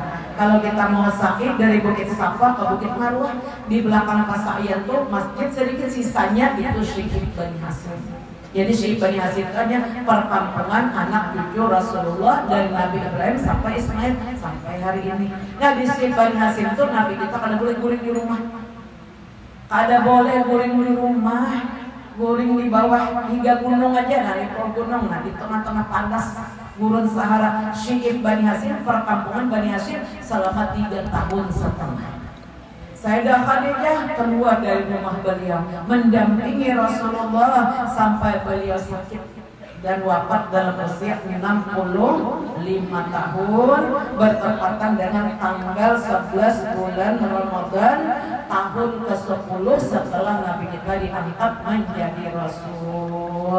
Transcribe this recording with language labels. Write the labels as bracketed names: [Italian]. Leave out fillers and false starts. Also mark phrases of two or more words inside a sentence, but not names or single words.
[Indonesian] Kalau kita mau sakit dari Bukit Safa ke Bukit Marwah, di belakang Kasa'iyah itu masjid sedikit, sisanya itu Syi'ib Bani Hashim. Jadi Syi'ib Bani Hashim hanya perkampungan anak cucu Rasulullah dari Nabi Ibrahim sampai Ismail sampai hari ini. [Banjar] Nah, di Syi'ib Bani Hashim itu Nabi kita kada boleh guring di rumah, kada boleh guring di rumah, guring di bawah hingga gunung aja, dari gunung, nah di tengah-tengah panas gurun Sahara. [Indonesian] Syi'ib Bani Hashim, perkampungan Bani Hashim selama 3 tahun setengah. Sayyidah Khadijah keluar dari rumah beliau mendampingi Rasulullah sampai beliau sakit dan wafat dalam usia 65 tahun bertepatan dengan tanggal 11 bulan Ramadan tahun ke-10 setelah Nabi kita diangkat menjadi Rasul.